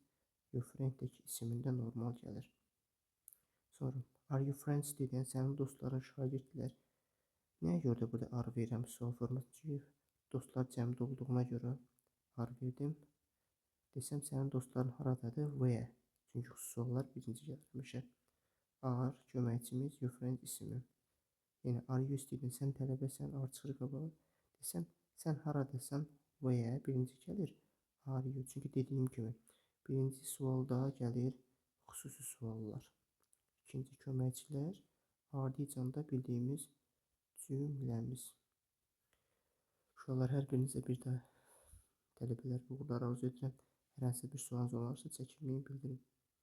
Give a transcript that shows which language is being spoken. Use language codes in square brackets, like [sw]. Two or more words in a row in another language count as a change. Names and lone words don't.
[en] Your friend- [az] dəki isimində normal gəlir. [en] Sonra are you friends student? [az] Sənin dostların şagirdlər. Nəyə görə də burada are verirəm sual forması? Çünki dostlar cəmdə olduğuna görə are verdim. Desəm sənin dostların haradadır? Where. Çünki suallar birinci gəlmişə. Are köməkçimiz, [en] your friend [az] ismim. [en] Yəni are you student? [az] Sən tələbəsən, are çıxır qabağa. Desəm sən haradasan? Where birinci gəlir. [en] Are you. [az] Çünki dediyim kimi birinci sualda gəlir xüsusi suallar. İkinci köməkçilər, ardıcanda bildiyimiz cümləmiz. Uşaqlar, hər birinizə bir də tələbələr uğurlar arzu edirəm. Hər hansı bir sualınız olarsa çəkinməyin, bildirin.